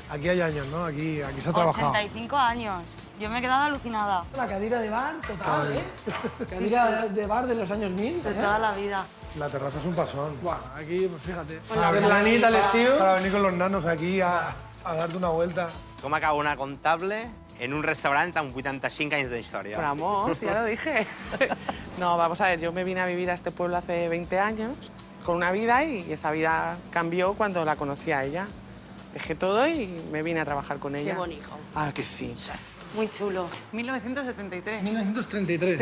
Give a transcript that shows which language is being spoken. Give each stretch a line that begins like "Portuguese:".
Spanish: Aquí hay años, ¿no? Aquí se ha trabajado. 85 años. Yo me he quedado alucinada. La cadira de bar total, ¿eh? Cadira de bar de los años 1000, De ¿eh? toda la vida. La terraza es un pasón. Buah, aquí, pues fíjate. la A ver, la anita, el estío. Para venir con los nanos aquí a darte una vuelta.
Catalan: Com acaba una comptable en un restaurant amb 85 anys d'història?
Spanish: Vamos, ya lo dije. No, vamos a ver, yo me vine a vivir a este pueblo hace 20 años con una vida y esa vida cambió cuando la conocí a ella. Dejé todo y me vine a trabajar con ella. Qué bonito. Ah, que sí. Muy chulo. 1973. 1933.